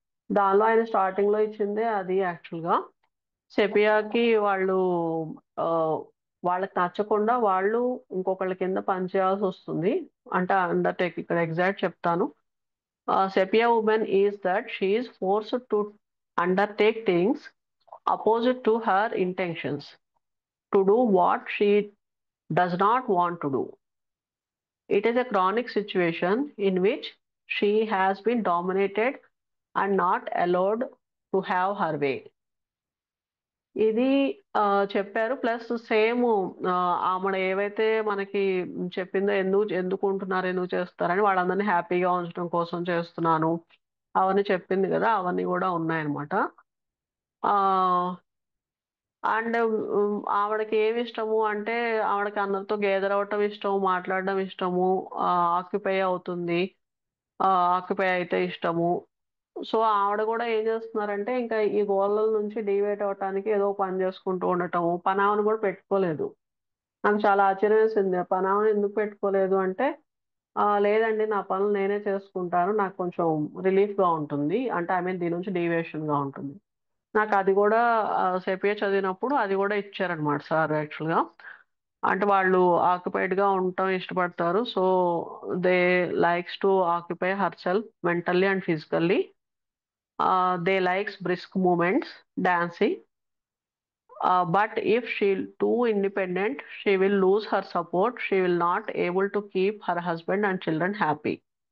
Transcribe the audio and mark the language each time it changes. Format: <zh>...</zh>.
<te>దానిలో ఆయన స్టార్టింగ్‌లో ఇచ్చిందే అది యాక్చువల్‌గా. సెపియాకి వాళ్ళు ఆహ్, వాళ్ళకి నచ్చకుండా వాళ్ళు ఇంకొకళ్ళ కింద పని చేయాల్సొస్తుంది. అంటే ఇక్కడ ఎగ్జాక్ట్ చెప్తాను.</te> <en>Sepia woman is that she is forced to undertake things opposite to her intentions. To do what she does not want to do. It is a chronic situation in which she has been dominated and not allowed to have her way.</en> <te>ఇది చెప్పారు. Plus same ఆమెడ ఏవైతే మనకి చెప్పిందో ఎందుకుంటున్నారు, ఎందుకు చేస్తున్నారని వాళ్ళందరిని హ్యాపీగా ఉంచడం కోసం చేస్తున్నాను. అవన్నీ చెప్పింది గదా! అవన్నీ గూడా ఉన్నాయన్నమాట. ఆహ్, అండ్ ఆవిడకి ఏమిష్టము అంటే ఆవిడకి అందరితో గేదర్ అవ్వటం ఇష్టం, మాట్లాడడం ఇష్టము, ఆక్యుపై అవుతుంది. ఆక్యుపై అయితే ఇష్టము. సో, ఆవిడ గూడా ఏం జేస్తున్నారంటే, ఇంకా ఈ గోలల నుంచి డీవియేట్ అవ్వటానికి ఏదో పని జేసుకుంటూ ఉండటము. పనామెను గూడా పెట్టుకోలేదు. నాకు చాలా ఆశ్చర్యమేసింది. పనామెను ఎందుకు పెట్టుకోలేదు అంటే, లేదండి నా పనులు నేనే చేసుకుంటాను. నాకు కొంచెం రిలీఫ్‌గా ఉంటుంది. అంటే ఐ మీన్ దీని నుంచి డీవియేషన్‌గా ఉంటుంది. నాకది గూడా సెపియా చదివినప్పుడు అది గూడా ఇచ్చారనమాట సార్ యాక్చువల్‌గా. అంటే వాళ్ళు ఆక్యుపైడ్‌గా ఉండటం ఇష్టపడతారు.</te> <en>So, they likes to occupy herself mentally and physically. They likes brisk movements, dancing. But if she too independent, she will lose her support. She will not able to keep her husband and children happy.</en>